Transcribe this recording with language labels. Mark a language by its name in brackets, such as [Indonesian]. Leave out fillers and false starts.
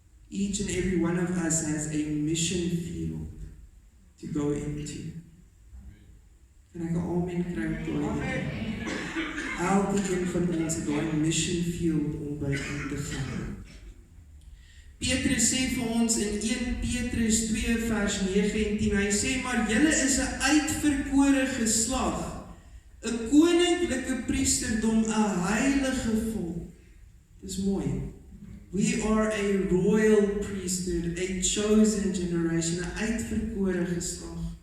[English] Each and every one of us has a mission field to go into. [Afrikaans] Kan ek 'n amen kry op daai? Elke een van ons het daai mission field om by in te gaan. Petrus sê vir ons in 1 Petrus 2 vers 9 en 10, hy sê, maar julle is 'n uitverkore geslag, 'n koninklike priesterdom, 'n heilige volk. Dis mooi. [English] We are a royal priesthood, a chosen generation, [Afrikaans] 'n uitverkore geslag.